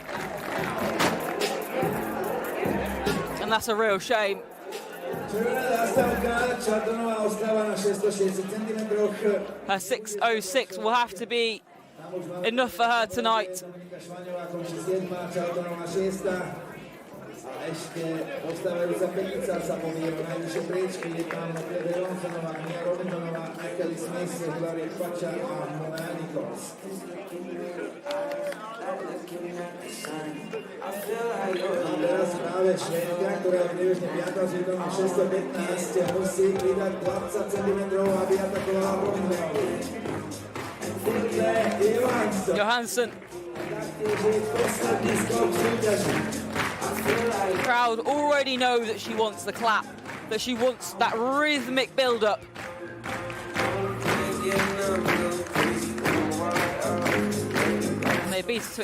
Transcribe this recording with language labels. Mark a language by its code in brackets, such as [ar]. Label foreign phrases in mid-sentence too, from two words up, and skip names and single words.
[en] And that's a real shame. Her 6:06 will have to be enough for her tonight. [sk] ešte ostávajúca petica sa pomýva najvyššie priečky, je tam Kosice Johnsonová, Mia Robinsonová, Kosice Smith, Hilaria Pacha a Mona Nichols. A teraz práve Švédka, ktorá je nebežne 5. s výkonom 615, musí pridať 20 cm, aby atakovala Robinsonovu. Johansson. [en] The crowd already know that she wants the clap, that she wants that rhythmic build-up. And they beat her to it.